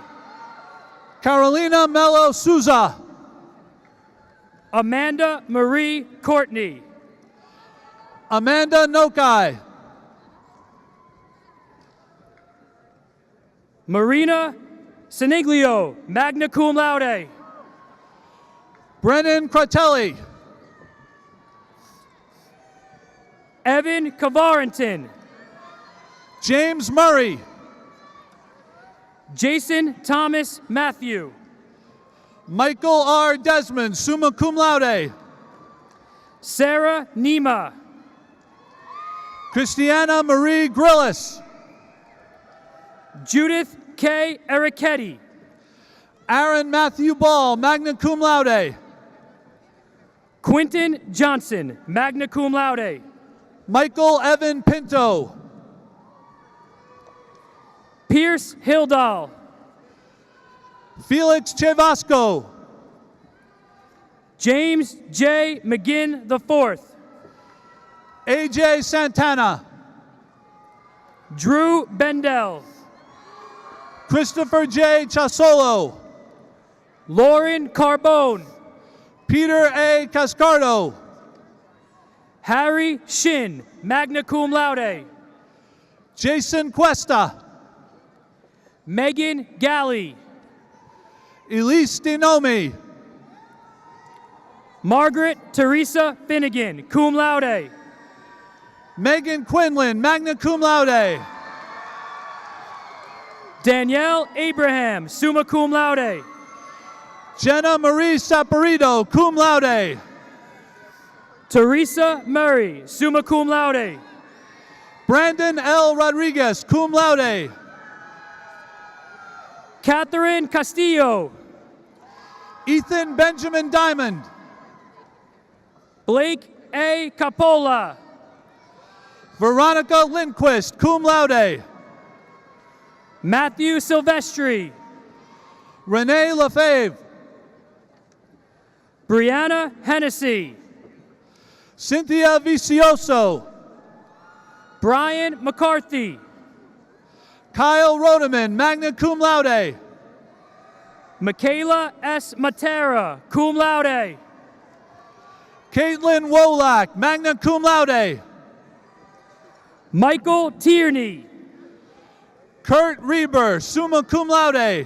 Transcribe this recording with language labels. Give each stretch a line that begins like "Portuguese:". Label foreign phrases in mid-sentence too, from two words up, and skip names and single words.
English: Carolina Mello Souza. Amanda Marie Courtney. Amanda Nokai. Marina Siniglio,
Latin: magna cum laude.
English: Brennan Cratelli. Evan Cavarenton. James Murray. Jason Thomas Matthew. Michael R. Desmond,
Latin: summa cum laude.
English: Sarah Nima. Christiana Marie Grillis. Judith K. Ericetti. Aaron Matthew Ball,
Latin: magna cum laude.
English: Quinton Johnson,
Latin: magna cum laude.
English: Michael Evan Pinto. Pierce Hildahl. Felix Chevasco. James J. McGinn IV. AJ Santana. Drew Bendel. Christopher J. Chasolo. Lauren Carbone. Peter A. Cascardo. Harry Shin,
Latin: magna cum laude.
English: Jason Cuesta. Megan Galley. Elise Dinomi. Margaret Teresa Finnegan,
Latin: cum laude.
English: Megan Quinlan,
Latin: magna cum laude.
English: Danielle Abraham,
Latin: summa cum laude.
English: Jenna Marie Saporito,
Latin: cum laude.
English: Teresa Murray,
Latin: summa cum laude.
English: Brandon L. Rodriguez,
Latin: cum laude.
English: Catherine Castillo. Ethan Benjamin Diamond. Blake A. Capola. Veronica Lindquist,
Latin: cum laude.
English: Matthew Silvestri. Renee Lefebvre. Brianna Hennessy. Cynthia Vicioso. Brian McCarthy. Kyle Rodeman,
Latin: magna cum laude.
English: Michaela S. Matera,
Latin: cum laude.
English: Caitlin Wolak,
Latin: magna cum laude.
English: Michael Tierney. Kurt Reber,
Latin: summa cum laude.